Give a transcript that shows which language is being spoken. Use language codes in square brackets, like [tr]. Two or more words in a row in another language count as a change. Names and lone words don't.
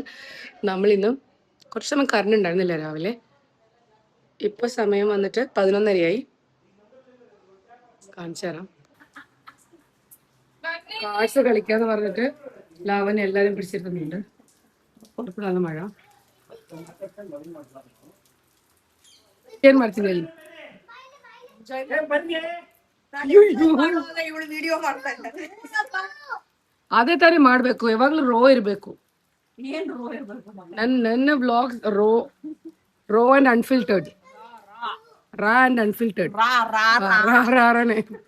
[ml] നമ്മളിന്ന് കുറച്ച് സമയം കറണ്ട് ഉണ്ടായിരുന്നില്ല രാവിലെ. ഇപ്പോൾ സമയം വന്നിട്ട് 11:30ആയി. കാണിച്ചു തരാം. കാഴ്ച കളിക്കാന്ന് പറഞ്ഞിട്ട് ലാവനെ എല്ലാവരും പിടിച്ചിരുന്നുണ്ട്. പുറത്താണ് മഴ. [kn] ಮಾಡ್ತೀನಿ ಅದೇ ತಾನೇ ಮಾಡ್ಬೇಕು, ಯಾವಾಗ್ಲೂ ರೋ ಇರ್ಬೇಕು. [en] ನನ್ನ vlogs raw and unfiltered, raw and unfiltered, ರಾನೇ.